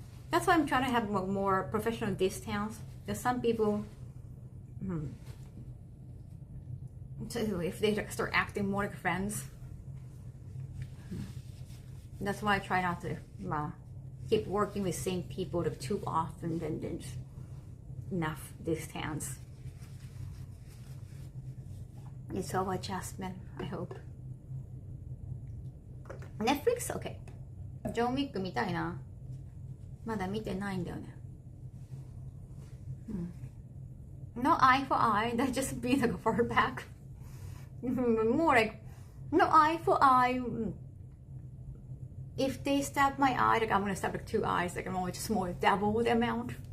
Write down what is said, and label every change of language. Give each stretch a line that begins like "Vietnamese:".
English: That's why I'm trying to have more professional distance. There's some people, if they start acting more like friends, that's why I try not to keep working with same people too often. Then there's enough distance. It's all adjustment, I hope. Netflix? Okay.
Japanese: ジョン・ウィック見たいな。まだ見てないんだよね。
English: No eye for eye, that just be like a far back. More like, no eye for eye. If they stab my eye, like I'm gonna stab like 2 eyes, like I'm only just more double the amount.